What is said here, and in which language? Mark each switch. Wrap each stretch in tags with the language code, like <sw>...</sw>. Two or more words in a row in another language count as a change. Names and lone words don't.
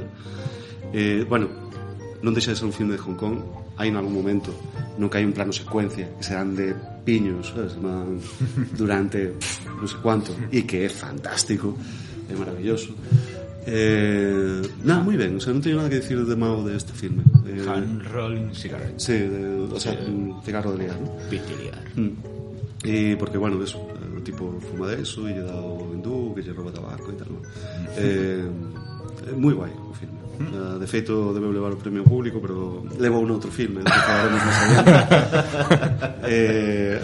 <gl>Bueno, non deixa de ser un filme de Hong Kong. Hai en algún momento no que hai un plano secuencia que se dan de piños, ¿sabes? Durante non sei cuánto, e que é fantástico, é maravilloso. Nada, moi ben,</gl> <es>o sea,</es> <gl>non teño nada que decir de mau de este filme.</gl> <en>Hand rolling cigarette.</en> <gl>Sí,</gl> <es>o sea,</es> <gl>cigarro de liar, ¿no? Pitiliar. E porque, bueno, eso, o tipo fuma de eso e lle dá o hindú que lle rouba tabaco e tal, ¿no? Moi guai o filme. De feito debeu levar o premio público, pero levou un outro filme do que falaremos máis adiante.</gl>